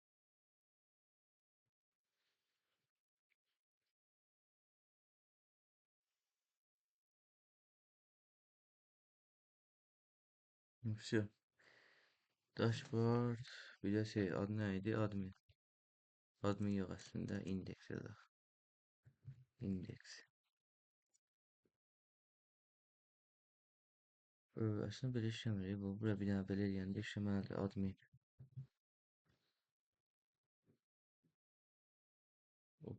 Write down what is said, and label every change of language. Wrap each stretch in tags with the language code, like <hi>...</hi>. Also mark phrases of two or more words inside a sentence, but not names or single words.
<ru>Все.</ru> <tr>Dashboard. Bir de şey adı neydi? Admin. Admin yok aslında.</tr> <az>Index yazaq. Index. Aslında belə işləmir. Bu bura bir dənə belə eləyəndə işləməlidir. Admin. Hop.</az>